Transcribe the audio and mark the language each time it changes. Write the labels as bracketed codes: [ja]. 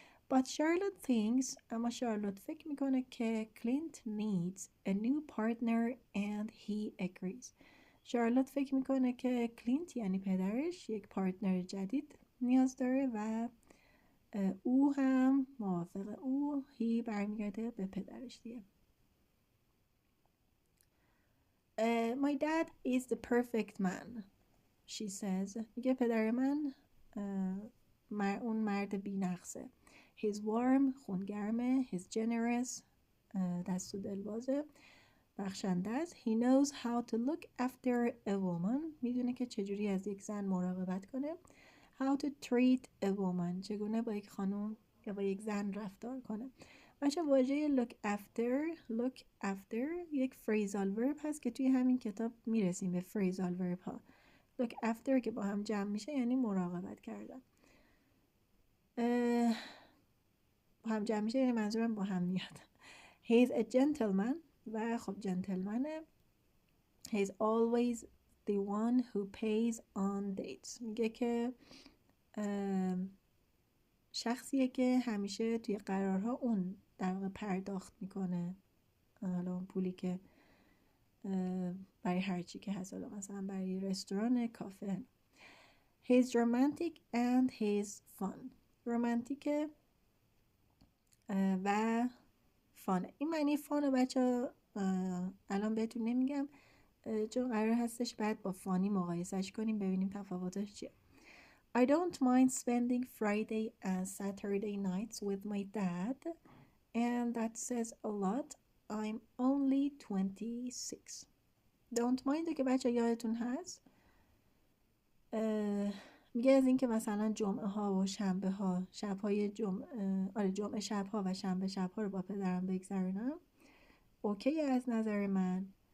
[en] But Charlotte thinks, [fa] اما شارلوت فکر میکنه که [en] Clint needs a new partner and he agrees. [fa] شارلوت فکر میکنه که کلینت یعنی پدرش یک پارتنر جدید نیاز داره و او هم موافقه. او هی برمیگرده به پدرش دیگه. [en] My dad is the perfect man, she says. [fa] میگه پدر من اون مرد بی نقصه. [en] He's warm, [fa] خونگرمه. [en] He's generous, [fa] دست و دلبازه، بخشنده است. [en] He knows how to look after a woman. [fa] میدونه که چجوری از یک زن مراقبت کنه. [en] How to treat a woman. [fa] چگونه با یک خانم یا با یک زن رفتار کنه. بچه واژه look after یک phrasal verb هست که توی همین کتاب میرسیم به phrasal verb ها. look after که با هم جمع میشه یعنی مراقبت کردن. با هم جمع میشه یعنی منظورم با هم میاد. [en] He's a gentleman [fa] و خب جنتلمنه. [en] He's always the one who pays on dates. [fa] میگه که شخصیه که همیشه توی قرارها اون در واقع پرداخت میکنه، حالا اون پولی که برای هر چی که هست، حالا مثلا برای رستوران، کافه. [en] He's romantic and he's fun. [fa] رومانتیکه و فانه. این معنی فانو بچه الان بهتون نمیگم چون قرار هستش بعد با فانی مقایسش کنیم ببینیم تفاوتش چیه. [en] I don't mind spending Friday and Saturday nights with my dad and that says a lot. I'm only 26. [fa] Don't mind که بچه یادتون هست میگه از این که مثلا جمعه ها و شنبه ها شبهای جمعه شب ها و شنبه شب ها رو با پدرم بگذرونم اوکی از نظر من.